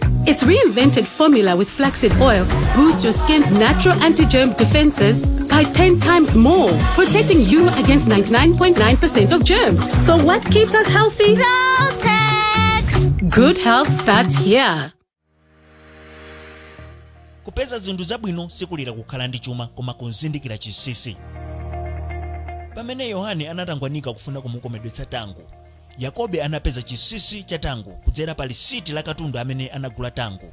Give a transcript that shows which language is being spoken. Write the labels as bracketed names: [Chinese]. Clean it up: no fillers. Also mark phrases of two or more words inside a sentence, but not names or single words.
[English] Its reinvented formula with flaxseed oil boosts your skin's natural anti-germ defenses by 10 times more, protecting you against 99.9% of germs. So what keeps us healthy? Protex! Good health starts here. [Nyanja] Kupeza zinthu zabwino sikulira kukhala ndi chuma koma kuzindikira chisisi. Pamene Yohane anatangwanika kufuna kumukomedwetsa tango, Yakobe anapeza chisisi cha tango kudzera pa lisiti la katundu amene anagula tango.